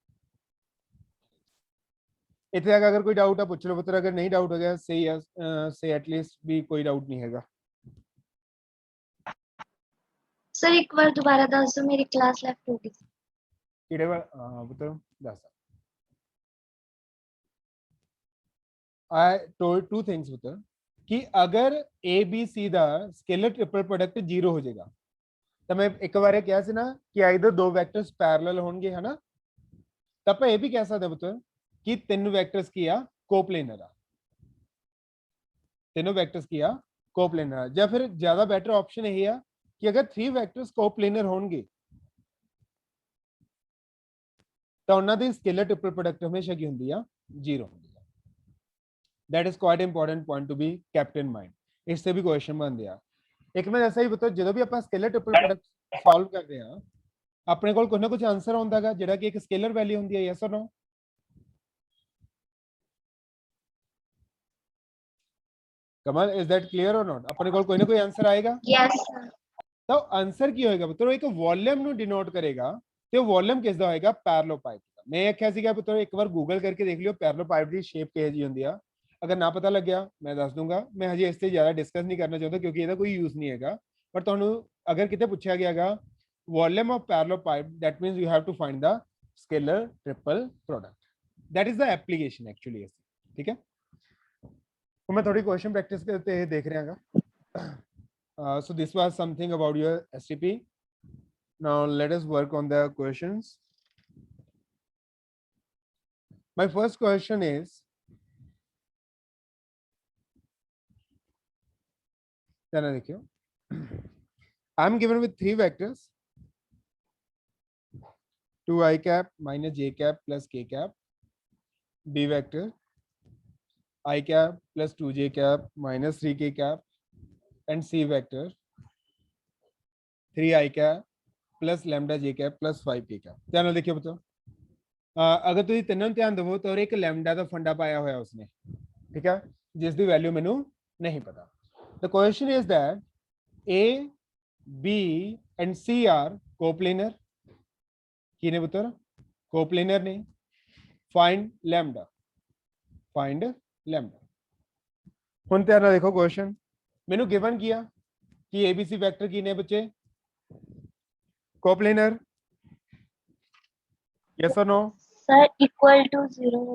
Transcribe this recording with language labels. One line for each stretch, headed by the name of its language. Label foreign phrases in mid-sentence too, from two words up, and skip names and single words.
Punjabi: ਇੱਥੇ ਤੱਕ ਅਗਰ ਕੋਈ ਡਾਊਟ ਆ ਪੁੱਛ ਲਓ ਪੁੱਤਰ, ਅਗਰ ਨਹੀਂ ਡਾਊਟ ਹੋ ਗਿਆ
English: say atleast
Punjabi: ਵੀ ਕੋਈ ਡਾਊਟ ਨਹੀਂ ਹੈਗਾ। ਸਰ ਇੱਕ ਵਾਰ ਦੁਬਾਰਾ ਦੱਸ ਦਿਓ, ਮੇਰੀ
English: class left
Punjabi: ਹੋ ਗਈ। ਕਿਹੜੇ ਵਾਰ ਪੁੱਤਰ ਦੱਸ।
English: I told two things
Punjabi: ਪੁੱਤਰ ਕਿ ਅਗਰ ABC ਦਾ
English: scalar triple product
Punjabi: 0 ਹੋ ਜਾਏਗਾ ਤਾਂ ਮੈਂ ਇੱਕ ਵਾਰ ਇਹ ਕਿਹਾ ਸੀ ਨਾ ਕਿ ਆਈਦਰ ਦੋ ਵੈਕਟਰਸ ਪੈਰਲਲ ਹੋਣਗੇ, ਹਨਾ, ਤਾਂ ਆਪਾਂ ਇਹ ਵੀ ਕਹਿ ਸਕਦੇ ਪੁੱਤਰ ਕਿ ਤਿੰਨ ਵੈਕਟਰਸ ਕੀ ਆ, ਕੋਪਲੇਨਰ ਆ। ਤਿੰਨੋਂ ਵੈਕਟਰਸ ਕੀ ਆ, ਕੋਪਲੇਨਰ ਆ। ਜਾਂ ਫਿਰ ਜ਼ਿਆਦਾ
English: better option
Punjabi: ਇਹ ਆ ਕਿ ਅਗਰ 3 ਵੈਕਟਰਸ ਕੋਪਲੇਨਰ ਹੋਣਗੇ ਤਾਂ ਉਹਨਾਂ ਦੀ
English: scalar triple product
Punjabi: ਹਮੇਸ਼ਾ ਕੀ ਹੁੰਦੀ ਆ, 0 ਹੁੰਦੀ ਆ।
English: That is quite important point to be kept in mind.
Punjabi: ਇਸ ਤੇ ਵੀ ਕੁਐਸਚਨ ਬਣਦੇ ਆ। ਇੱਕ ਮੈਂ ਐਸਾ ਹੀ ਬਤਾ, ਜਦੋਂ ਵੀ ਆਪਾਂ
English: scalar triple product solve
Punjabi: ਕਰਦੇ ਆ ਆਪਣੇ ਕੋਲ ਕੁਝ ਨਾ ਕੁਝ ਆਨਸਰ ਆਉਂਦਾਗਾ ਜਿਹੜਾ ਕਿ ਇੱਕ
English: scalar value
Punjabi: ਹੁੰਦੀ ਹੈ।
English: yes or no? ਕਮਲ, is that clear or not?
Punjabi: ਆਪਣੇ ਕੋਲ ਕੋਈ ਨਾ ਕੋਈ ਆਨਸਰ ਆਏਗਾ।
English: yes sir.
Punjabi: ਤਾਂ ਆਨਸਰ ਕੀ ਹੋਏਗਾ ਪੁੱਤਰ, ਇੱਕ ਵੋਲਿਊਮ ਨੂੰ ਡਿਨੋਟ ਕਰੇਗਾ ਤੇ ਉਹ ਵੋਲਿਊਮ ਕਿਸ ਦਾ ਹੋਏਗਾ, ਪੈਰਲੋਪਾਈਡ ਦਾ। ਮੈਂ ਆਖਿਆ ਸੀਗਾ ਪੁੱਤਰ ਇੱਕ ਵਾਰ ਗੂਗਲ ਕਰਕੇ ਦੇਖ ਲਿਓ ਪੈਰਲੋਪਾਈਡ ਦੀ ਸ਼ੇਪ ਕਿਹੋ ਜਿਹੀ ਹੁੰਦੀ ਆ। ਅਗਰ ਨਾ ਪਤਾ ਲੱਗਿਆ ਮੈਂ ਦੱਸ ਦੂੰਗਾ, ਮੈਂ ਹਜੇ ਇਸ ਤੇ ਜ਼ਿਆਦਾ ਡਿਸਕਸ ਨਹੀਂ ਕਰਨਾ ਚਾਹੁੰਦਾ ਕਿਉਂਕਿ ਇਹਦਾ ਕੋਈ ਯੂਜ਼ ਨਹੀਂ ਹੈਗਾ। ਪਰ ਤੁਹਾਨੂੰ ਅਗਰ ਕਿਤੇ ਪੁੱਛਿਆ ਗਿਆਗਾ
English: volume of parallelopiped, that means you have to find the scalar triple product. That is the application actually.
Hindi: ठीक है, तो मैं थोड़ी
English: question practice
Hindi: करते हैं देख रहे हैं।
English: So this was something about your STP. Now let us work on the questions. My first question is, I'm given with 3 vectors, 2i cap minus j cap plus k cap, b vector I cap plus 2j cap minus 3k cap, and c vector 3i cap plus lambda j cap plus 5k cap।
Punjabi: ध्यान ਨਾਲ
Hindi: देखिए बच्चों, अगर
Punjabi: ਤੁਸੀਂ ਤਿੰਨਾਂ ਨੂੰ ਧਿਆਨ ਦਿਵੋ ਤਾਂ ਇੱਕ ਲੈਮਡਾ ਦਾ ਫੰਡਾ ਪਾਇਆ ਹੋਇਆ ਉਸਨੇ, ਠੀਕ ਹੈ, ਜਿਸ ਦੀ ਵੈਲਿਊ ਮੈਨੂੰ ਨਹੀਂ ਪਤਾ।
English: The question is that A, B and C are coplanar।
Punjabi: ਕੀ ਨੇ ਪੁੱਤਰ, ਕੋਪਲੇਨਰ ਨੇ।
English: find lambda, find lambda.
Punjabi: ਹੁਣ ਧਿਆਨ ਨਾਲ ਦੇਖੋ ਕੁਐਸਚਨ ਮੈਨੂੰ ਗਿਵਨ ਕਿਆ ਕਿ ਏਬੀਸੀ ਵੈਕਟਰ ਕੀ ਨੇ ਬੱਚੇ ਕੋਪਲੇਨਰ,
English: yes or no? sir equal to 0.